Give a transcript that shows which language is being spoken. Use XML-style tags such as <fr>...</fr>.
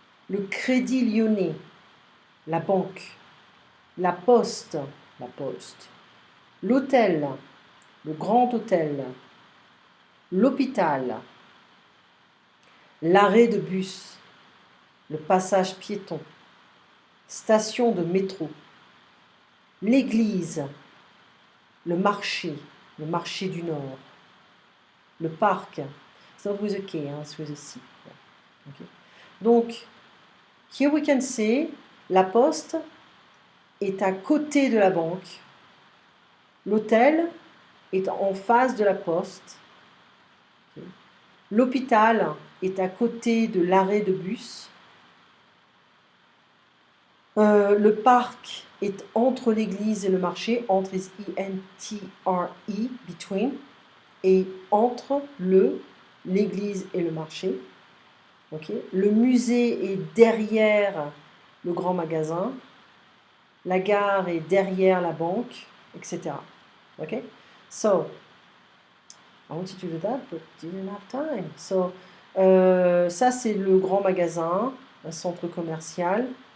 <fr>le Crédit Lyonnais, la banque, la poste, l'hôtel, le grand hôtel, l'hôpital, l'arrêt de bus, le passage piéton, station de métro, l'église, le marché du Nord, le parc.</fr> <en>It's not with a K, hein, it's with a C. Okay.</en> <fr>Donc,</fr> <en>here we can see,</en> <fr>la poste est à côté de la banque, l'hôtel est en face de la poste, okay. L'hôpital est à côté de l'arrêt de bus, le parc est entre l'église et le marché, entre</fr> <en>is E-N-T-R-E, between,</en> <fr>et entre l'église et le marché. Okay. Le musée est derrière le grand magasin, la gare est derrière la banque, etc.</fr> <en>Okay? So, I wanted to do that, but didn't have time.</en> <fr>So, ça c'est le grand magasin, un centre commercial.</fr>